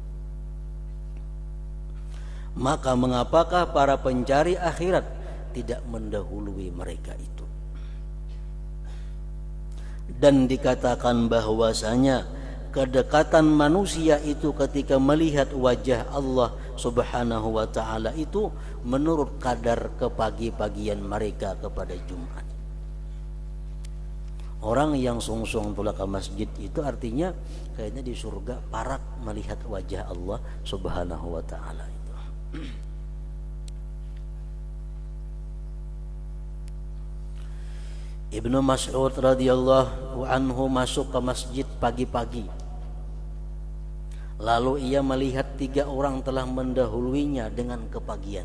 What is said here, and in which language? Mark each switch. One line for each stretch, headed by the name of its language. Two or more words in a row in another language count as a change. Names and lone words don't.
Indonesian: Maka mengapakah para pencari akhirat tidak mendahului mereka itu? Dan dikatakan bahwasanya kedekatan manusia itu ketika melihat wajah Allah
Arabic: سبحانه وتعالى
Indonesian: itu menurut kadar kepagi-pagian mereka kepada Jumat.
Banjar: Orang yang sungsung tulak ke masjid itu artinya kayaknya di surga parak melihat wajah Allah
Arabic: سبحانه وتعالى
Banjar: itu.
Indonesian: Ibnu Mas'ud
Arabic: رضي الله عنه
Indonesian: masuk ke masjid pagi-pagi. Lalu ia melihat 3 orang telah mendahuluinya dengan kepagian.